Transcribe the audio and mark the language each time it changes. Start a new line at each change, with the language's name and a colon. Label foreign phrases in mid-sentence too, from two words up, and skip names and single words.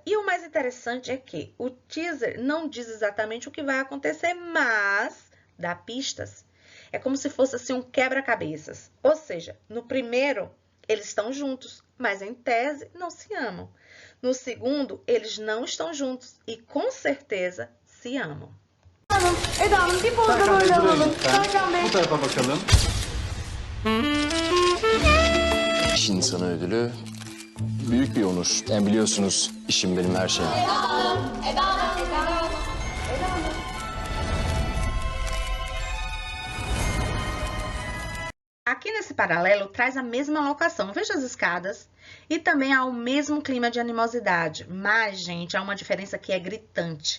Portuguese: E o mais interessante é que o teaser não diz exatamente o que vai acontecer, mas dá pistas. É como se fosse assim um quebra-cabeças. Ou seja, no primeiro, eles estão juntos, mas em tese não se amam. No segundo, eles não estão juntos e com certeza se amam.
Turkish: Eda Hanım bir poz da böyle alalım. Serkan Bey. Bu tarafa bakalım. İş insanı ödülü büyük bir onur. Yani biliyorsunuz işim benim her şeyim.
Portuguese: Aqui nesse paralelo traz a mesma locação, veja as escadas, e também há o mesmo clima de animosidade, mas, gente, há uma diferença que é gritante.